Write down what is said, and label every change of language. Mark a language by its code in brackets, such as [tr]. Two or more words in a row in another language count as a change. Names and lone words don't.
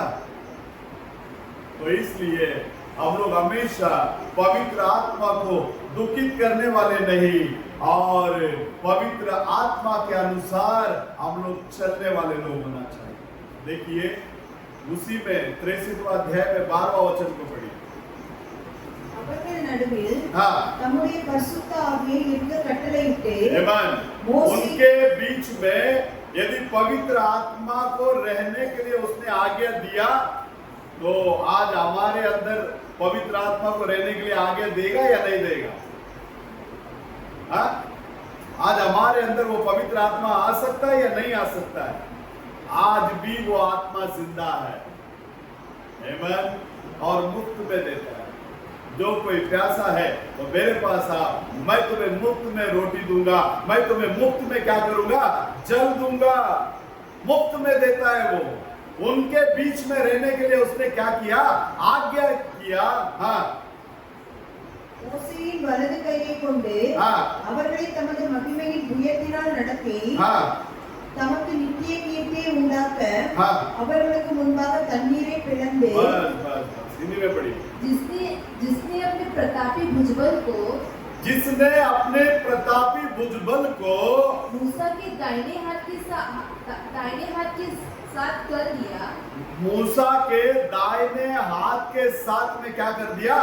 [hi] तो इसलिए हम लोग हमेशा पवित्र आत्मा को दुखित करने वाले नहीं, और पवित्र आत्मा के अनुसार हम लोग चलने वाले लोग होना चाहिए। देखिए उसी में 63वां अध्याय में 12वां वचन को पढ़िए। [ta] அவர்கள் நடுவில் தம்முடைய பரிசுத்த ஆவியை இருக்க கட்டளையிட்டு [hi] उनके बीच में यदि पवित्र आत्मा को रहने के लिए उसने आज्ञा दिया, तो आज हमारे अंदर पवित्र आत्मा को रहने के लिए आज्ञा देगा या नहीं देगा? आज हमारे अंदर वो पवित्र आत्मा आ सकता है या नहीं आ सकता है? आज भी वो आत्मा जिंदा है, आमीन, और मुफ्त में देता है। जो कोई प्यासा है तो मेरे पास आ, मैं तुम्हें मुफ्त में रोटी दूंगा, मैं तुम्हें मुफ्त में क्या करूंगा? जल दूंगा। मुफ्त में देता है वो। उनके बीच में रहने के लिए उसने क्या किया? आज्ञा किया। [ta] மோசேயின் வலது கையை கொண்டு அவர்களை தமது மகிமையின் புயத்தினால் நடத்தி தமக்கு நித்திய கீர்த்தியை உண்டாக்க அவர்களுக்கு முன்பாக தண்ணீரை பிளந்து [hi] जिसने अपने प्रतापी भुजबल को मूसा के दाहिने हाथ के साथ कर दिया। मूसा के दाहिने हाथ के साथ में क्या कर दिया?